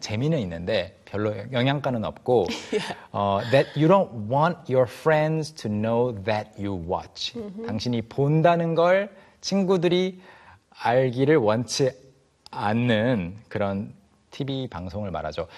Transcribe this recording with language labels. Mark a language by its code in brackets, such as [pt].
[ko] 재미는 있는데 별로 영양가는 없고 [en] yeah. That you don't want your friends to know that you watch. Mm-hmm. [ko] 당신이 본다는 걸 친구들이 알기를 원치 않는 그런 TV 방송을 말하죠.